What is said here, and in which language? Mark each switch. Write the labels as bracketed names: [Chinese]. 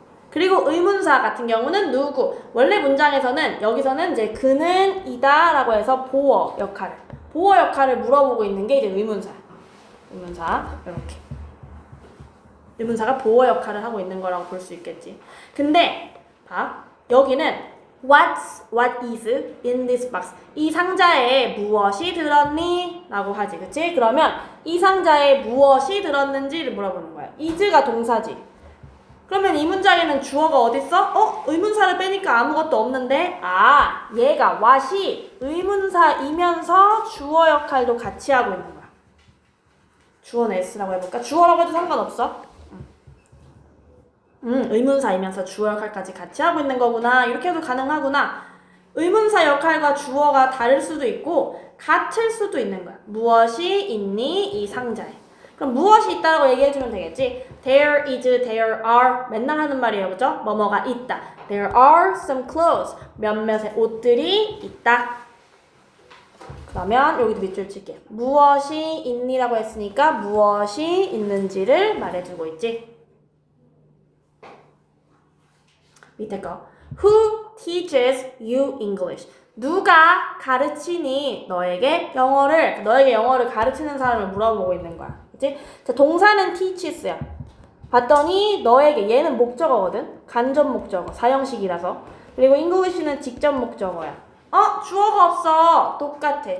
[Korean] 그리고 의문사 같은 경우는 누구. 원래 문장에서는 여기서는 이제 그는 이다 라고 해서 보어 역할을 물어보고 있는 게 이제 의문사. 의문사 이렇게. 의문사가 보어 역할을 하고 있는 거라고 볼 수 있겠지. 근데 봐. 여기는 [English] what is in this box? [Korean] 이 상자에 무엇이 들었니? 라고 하지. 그치? 그러면 이 상자에 무엇이 들었는지를 물어보는 거야. is가 동사지. 그러면 이 문장에는 주어가 어딨어? 의문사를 빼니까 아무것도 없는데 얘가 what이 의문사이면서 주어 역할도 같이 하고 있는 거야. 주어는 s라고 해볼까? 주어라고 해도 상관없어. 의문사이면서 주어 역할까지 같이 하고 있는 거구나. 이렇게 해도 가능하구나. 의문사 역할과 주어가 다를 수도 있고 같을 수도 있는 거야. 무엇이 있니? 이 상자에. 그럼 무엇이 있다라고 얘기해주면 되겠지. [English] There is, there are. [Korean] 맨날 하는 말이에요. 그죠? 뭐뭐가 있다. [English] There are some clothes. [Korean] 몇몇의 옷들이 있다. 그러면 여기도 밑줄 칠게. 무엇이 있니라고 했으니까 무엇이 있는지를 말해주고 있지. 밑에 거. [English] Who teaches you English? [Korean] 누가 가르치니 너에게 영어를 가르치는 사람을 물어보고 있는 거야. 그치? 자, 동사는 teaches야. 봤더니 너에게 얘는 목적어거든. 간접 목적어. 사형식이라서. 그리고 English는 직접 목적어야. 주어가 없어. 똑같아.